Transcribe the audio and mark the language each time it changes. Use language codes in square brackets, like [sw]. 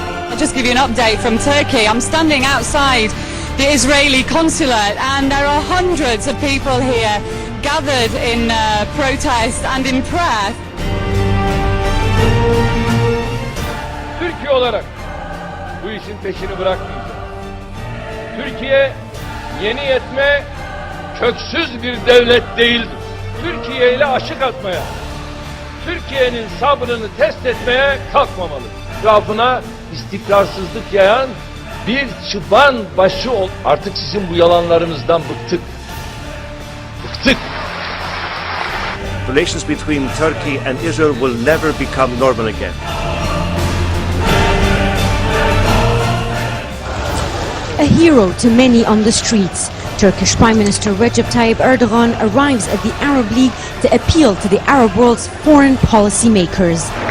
[en] I'll just give you an update from Turkey. I'm standing outside the Israeli consulate and there are hundreds of people here gathered in protest and in prayer. [tr] Türkiye olarak bu işin peşini bırakmayacağız. Türkiye yeni yetme köksüz bir devlet değildir. Türkiye ile aşık atmaya, Türkiye'nin sabrını test etmeye kalkmamalı. Etrafına istikrarsızlık yayan bir çıban başı ol. Artık sizin bu yalanlarınızdan bıktık. Bıktık. [en] Relations between Turkey and Israel will never become normal again. A hero to many on the streets, Turkish Prime Minister Recep Tayyip Erdogan arrives at the Arab League to appeal to the Arab world's foreign policy makers.